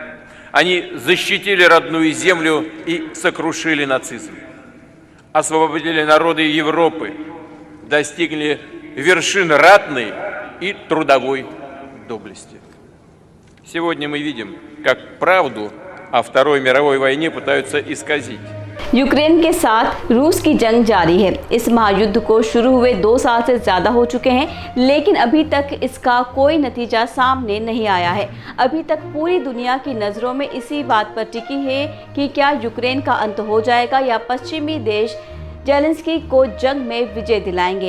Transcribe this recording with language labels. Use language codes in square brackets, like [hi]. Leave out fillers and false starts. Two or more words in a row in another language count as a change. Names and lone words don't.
[ru] Они защитили родную землю и сокрушили нацизм. Освободили народы Европы, достигли вершин ратной и трудовой доблести. Сегодня мы видим, как правду о Второй мировой войне пытаются исказить. [hi] यूक्रेन के साथ रूस की जंग जारी है। इस महायुद्ध को शुरू हुए 2 साल से ज़्यादा हो चुके हैं, लेकिन अभी तक इसका कोई नतीजा सामने नहीं आया है। अभी तक पूरी दुनिया की नज़रों में इसी बात पर टिकी है कि क्या यूक्रेन का अंत हो जाएगा या पश्चिमी देश जेलेंस्की को जंग में विजय दिलाएंगे।